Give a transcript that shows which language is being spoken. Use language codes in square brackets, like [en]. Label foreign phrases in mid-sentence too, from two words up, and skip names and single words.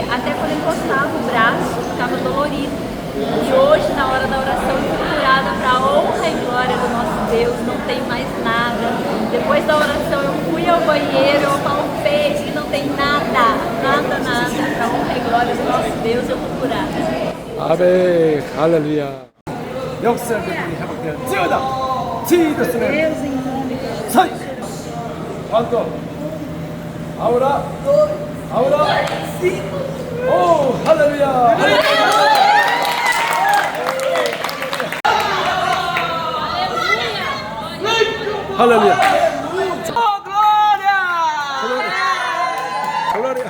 [pt] Até quando eu encostava o braço, ficava dolorido. E hoje, na hora da oração, eu fui curada para a honra e glória do nosso Deus, não tem mais nada. Depois da oração, eu fui ao banheiro, eu palpei e não tem nada. Para a honra e glória do nosso Deus, eu fui curada. [ko] 아멘. 할렐루야. 역사들이 회복되었지어다. 지도스는 사이. [pt] Quanto? [es] Ahora? Ahora? Oh, aleluya. [pt] Aleluia. Oh, glória.